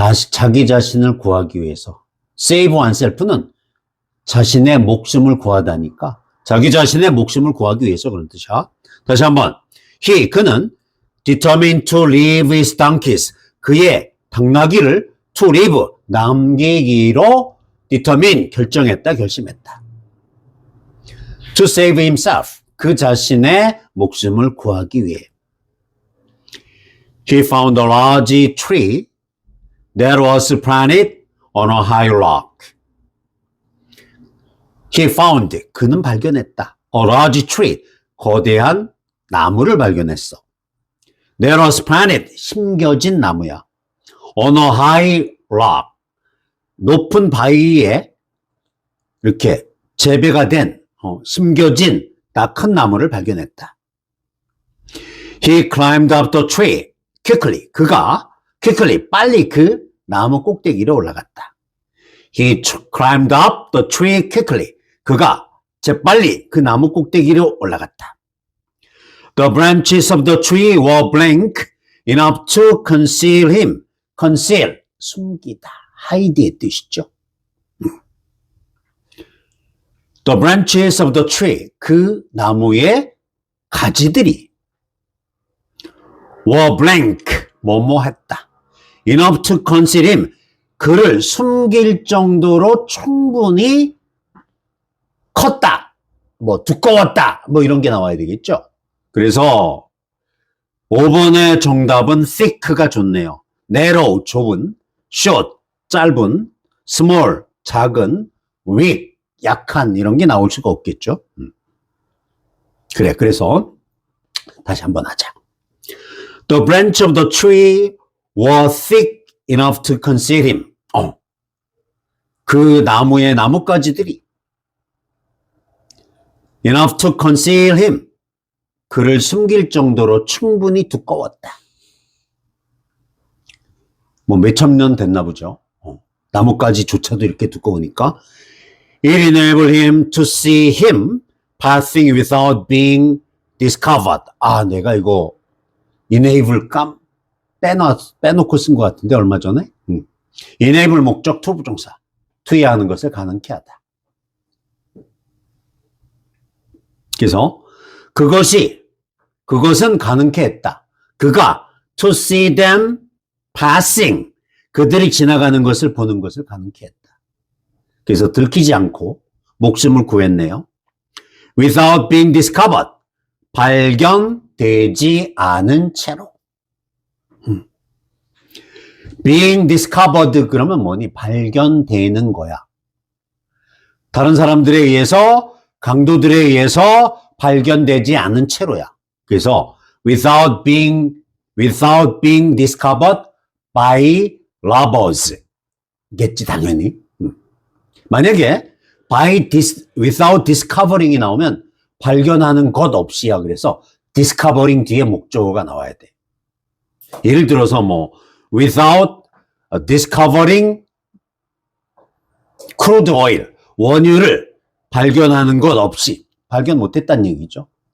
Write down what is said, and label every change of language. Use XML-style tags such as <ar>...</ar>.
<ko>자기 자신을 구하기 위해서. save oneself는 자신의 목숨을 구하다니까 자기 자신의 목숨을 구하기 위해서 그런 뜻이야. 다시 한번. 그는</ko> <en>determined to leave his donkeys.</en> <ko>그의 당나귀를 to leave, 남기기로 determine, 결심했다.</ko> <en>To save himself,</en> <ko>그 자신의 목숨을 구하기 위해.</ko> <en>He found a large tree that was planted on a high rock. He found,</en> <ko>그는 발견했다.</ko> <en>A large tree,</en> <ko>거대한 나무를 발견했어.</ko> <en>That was planted,</en> <ko>심겨진 나무야.</ko> <en>On a high rock,</en> <ko>높은 바위에 이렇게 재배가 된, 심겨진 딱 큰 나무를 발견했다.</ko> <en>He climbed up the tree quickly.</en> <ko>그가 빨리 그 나무 꼭대기로 올라갔다.</ko> <en>He climbed up the tree quickly.</en> <ko>그가 재빨리 그 나무 꼭대기로 올라갔다.</ko> <en>The branches of the tree were blank enough to conceal him.</en> <ko>conceal, 숨기다. hide의 뜻이죠.</ko> <en>The branches of the tree,</en> <ko>그 나무의 가지들이</ko> <en>were blank,</en> <ko>뭐뭐했다.</ko> <en>enough to conceal him,</en> <ko>그를 숨길 정도로 충분히 컸다. 뭐 두꺼웠다. 뭐 이런 게 나와야 되겠죠. 그래서 5번의 정답은 thick가 좋네요. narrow, 좁은, short, 짧은, small, 작은, weak, 약한 이런 게 나올 수가 없겠죠. 그래, 그래서 다시 한번 하자.</ko> <en>The branch of the tree was thick enough to conceal him.</en> <ko>그 나무의 나뭇가지들이</ko> <en>enough to conceal him.</en> <ko>그를 숨길 정도로 충분히 두꺼웠다. 뭐 몇천 년 됐나 보죠. 나뭇가지조차도 이렇게 두꺼우니까.</ko> <en>It enabled him to see him passing without being discovered.</en> <ko>내가 이거 enable 빼놓고 쓴 것 같은데 얼마 전에. enable 목적 투부정사. 투여하는 것을 가능케 하다. 그래서 그것은 가능케 했다. 그가</ko> <en>to see them passing,</en> <ko>그들이 지나가는 것을 보는 것을 가능케 했다. 그래서 들키지 않고 목숨을 구했네요.</ko> <en>Without being discovered,</en> <ko>발견되지 않은 채로. Being discovered 그러면 뭐니? 발견되는 거야. 다른 사람들에 의해서, 강도들에 의해서 발견되지 않은 채로야. 그래서</ko> <en>without being discovered by robbers.</en> <ko>겠지 당연히. 만약에 without discovering이 나오면 발견하는 것 없이야. 그래서 discovering 뒤에 목적어가 나와야 돼. 예를 들어서 뭐</ko> <en>without discovering crude oil,</en> <ko>원유를 발견하는 것 없이, 발견 못했다는 얘기죠.</ko>